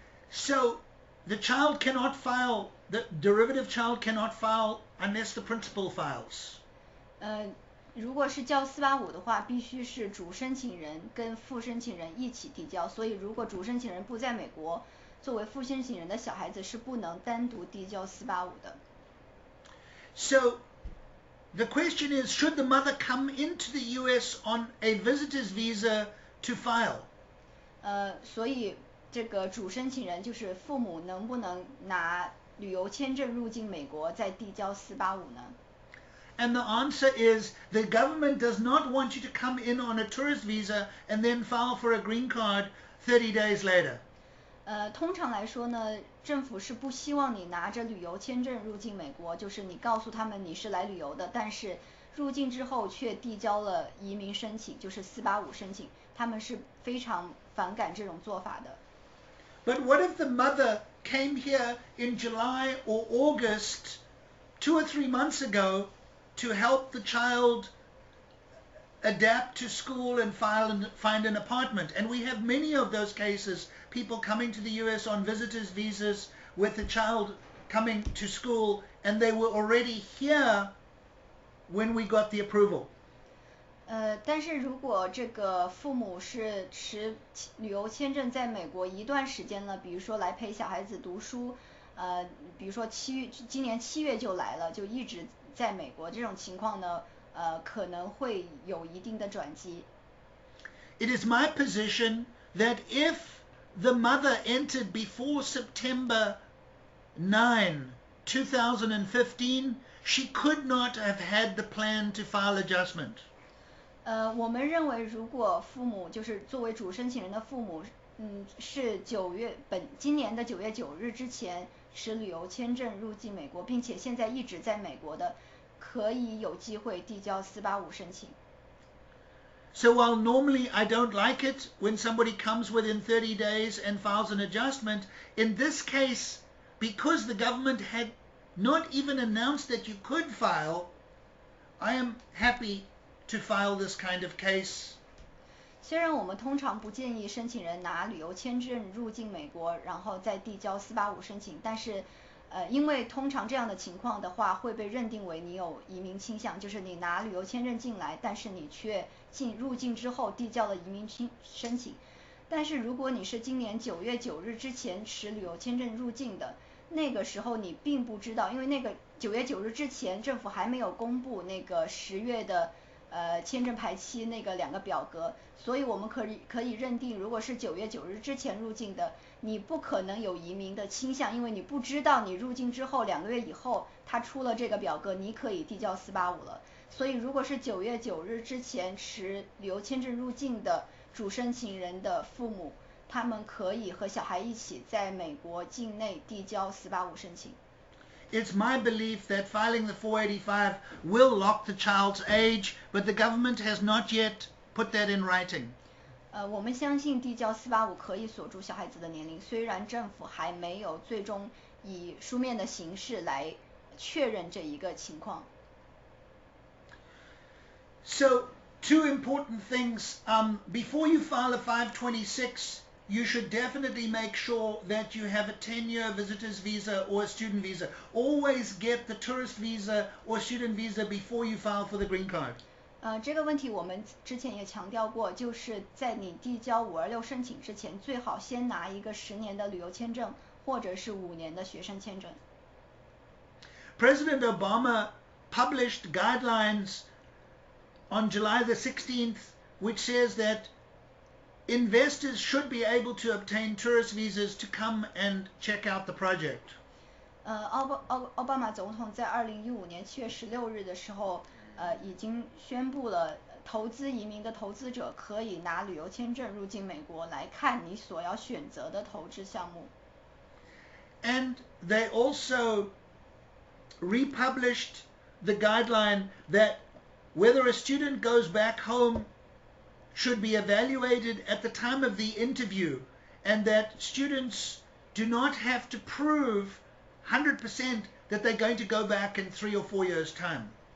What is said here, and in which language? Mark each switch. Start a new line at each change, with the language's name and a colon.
English: So the child cannot file, the derivative child cannot file unless the principal files.
Chinese: 如果是交485的话，必须是主申请人跟副申请人一起递交，所以如果主申请人不在美国，作为副申请人的小孩子是不能单独递交485的。
English: So the question is, should the mother come into the US on a visitor's visa to file?
Chinese: 所以这个主申请人就是父母能不能拿旅游签证入境美国再递交485呢？
English: And the answer is the government does not want you to come in on a tourist visa and then file for a green card 30 days later.
Chinese: 通常来说呢，政府是不希望你拿着旅游签证入境美国，就是你告诉他们你是来旅游的，但是入境之后却递交了移民申请，就是485申请，他们是非常反感这种做法的。
English: But what if the mother came here in July or August 2 or 3 months ago to help the child adapt to school and find an apartment? And we have many of those cases, people coming to the US on visitors visas with the child coming to school, and they were already here when we got the approval.
Chinese: 但是如果这个父母是持旅游签证在美国一段时间了，比如说来陪小孩子读书，比如说今年7月就来了，就一直在美国，这种情况呢，可能会有一定的转机。
English: It is my position that if the mother entered before September 9, 2015, she could not have had the plan to file adjustment.
Chinese: 我们认为，如果父母就是作为主申请人的父母，是今年的9月9日之前持旅游签证入境美国，并且现在一直在美国的，可以有机会递交485申请。
English: So while normally I don't like it when somebody comes within 30 days and files an adjustment, in this case, because the government had not even announced that you could file, I am happy to file this kind of case.
Chinese: 虽然我们通常不建议申请人拿旅游签证入境美国，然后再递交485申请，但是因为通常这样的情况的话会被认定为你有移民倾向，就是你拿旅游签证进来，但是你却入境之后递交了移民申请。但是如果你是今年9月9日之前持旅游签证入境的，那个时候你并不知道，因为那个9月9日之前政府还没有公布那个10月的签证排期那个2个表格，所以我们可以认定，如果是9月9日之前入境的，你不可能有移民的倾向，因为你不知道你入境之后2个月以后他出了这个表格，你可以递交485了。所以如果是9月9日之前持旅游签证入境的主申请人的父母，他们可以和小孩一起在美国境内递交485申请。
English: It's my belief that filing the 485 will lock the child's age, but the government has not yet put that in writing.
Chinese: 我们相信递交485可以锁住小孩子的年龄，虽然政府还没有最终以书面的形式来确认这一个情况。
English: So, 2 important things. Before you file a 526, you should definitely make sure that you have a 10-year visitor's visa or a student visa. Always get the tourist visa or student visa before you file for the green card.
Chinese: 这个问题我们之前也强调过，就是在你递交526申请之前，最好先拿一个10年的旅游签证，或者是5年的学生签证。
English: President Obama published guidelines on July the 16th, which says that investors should be able to obtain tourist visas to come and check out the project.
Chinese: 奥巴马总统在2015年7月16日的时候，已经宣布了投资移民的投资者可以拿旅游签证入境美国来看你所要选择的投资项目。
English: And they also republished the guideline that whether a student goes back home should be evaluated at the time of the interview, and that students do not have to prove 100% that they're going to go back in 3 or 4 years' time.